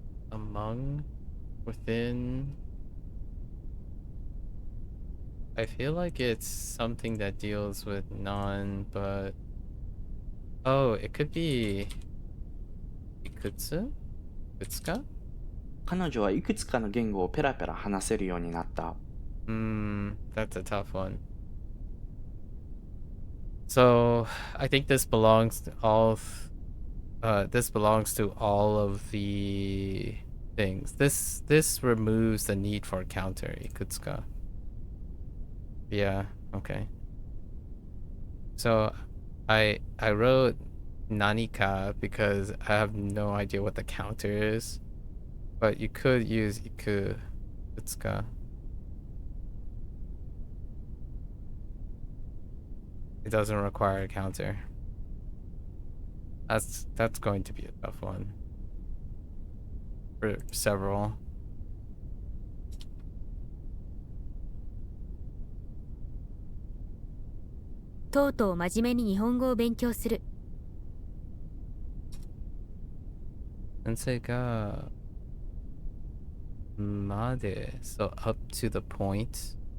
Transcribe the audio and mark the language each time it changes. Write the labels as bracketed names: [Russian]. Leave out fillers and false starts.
[English] Among, within. I feel like it's something that deals with non, but oh, it could be ikutsu? Ikutsuka? [Japanese] 彼女はいくつかの言語をペラペラ話せるようになった。 [English] That's a tough one. So I think this belongs to all this belongs to all of the things. This removes the need for counter, ikutsuka. Yeah, okay. So I wrote nanika because I have no idea what the counter is. But you could use ikutsuka. It doesn't require a counter. That's going to be a tough one. For several. [Japanese] とうとう真面目に日本語を勉強する。先生がまで [English] so up to the point.